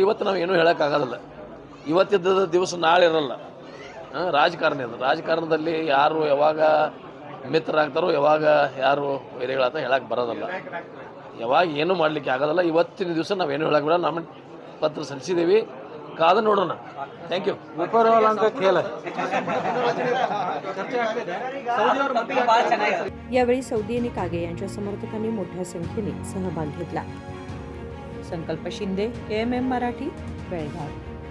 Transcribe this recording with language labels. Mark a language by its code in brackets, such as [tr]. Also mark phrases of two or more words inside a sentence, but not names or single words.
[kn] ಇವತ್ತು ನಾವು ಏನೂ ಹೇಳೋಕ್ಕಾಗೋದಿಲ್ಲ. ಇವತ್ತಿದ್ದ ದಿವಸ ನಾಳೆ ಇರಲ್ಲ. ರಾಜಕಾರಣ ಅದು. ರಾಜಕಾರಣದಲ್ಲಿ ಯಾರು ಯಾವಾಗ ಮಿತ್ರರಾಗ್ತಾರೋ, ಯಾವಾಗ ಯಾರು ವೈರಿಗಳಾಗ್ತಾರೋ ಹೇಳಕ್ಕೆ ಬರೋದಲ್ಲ. ಯಾವಾಗ ಏನೂ ಮಾಡಲಿಕ್ಕೆ ಆಗೋದಲ್ಲ. ಇವತ್ತಿನ ದಿವಸ ನಾವೇನು ಹೇಳಕ್ಕೆ ಬಿಡ. ನಮ್ಮ ಪತ್ರ ಸಲ್ಲಿಸಿದ್ದೀವಿ, ಕಾದು ನೋಡೋಣ. [en] thank you. [mr] यावेळी सौदी आणि कागे यांच्या समर्थकांनी मोठ्या संख्येने सहभाग घेतला. संकल्प शिंदे, KMM मराठी, बेळगाव.